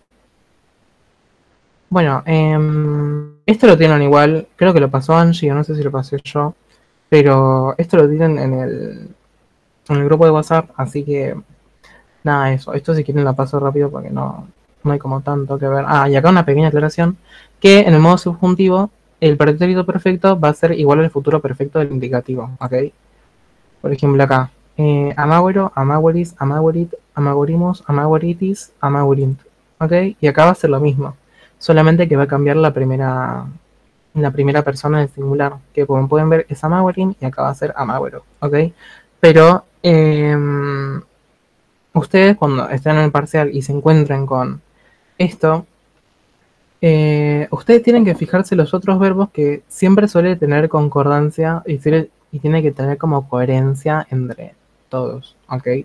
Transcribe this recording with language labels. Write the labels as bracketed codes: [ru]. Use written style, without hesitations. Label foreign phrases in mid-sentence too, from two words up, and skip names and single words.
[es] Bueno, esto lo tienen igual, creo que lo pasó Angie, no sé si lo pasé yo, pero esto lo tienen en el grupo de WhatsApp, así que nada, eso. Esto si quieren la paso rápido porque no hay como tanto que ver. Ah, y acá una pequeña aclaración, que en el modo subjuntivo el pretérito perfecto va a ser igual al futuro perfecto del indicativo, ¿ok? Por ejemplo acá, [la] amagüero, amagüeris, amagüerit, amagüerimos, amagüeritis, amagüerint, [es] ¿ok? Y acá va a ser lo mismo, solamente que va a cambiar la primera persona del singular, que como pueden ver es amagüerim y acá va a ser amagüero, ¿ok? Pero ustedes cuando estén en el parcial y se encuentren con esto, ustedes tienen que fijarse los otros verbos que siempre suele tener concordancia y tiene que tener como coherencia entre todos, ¿ok?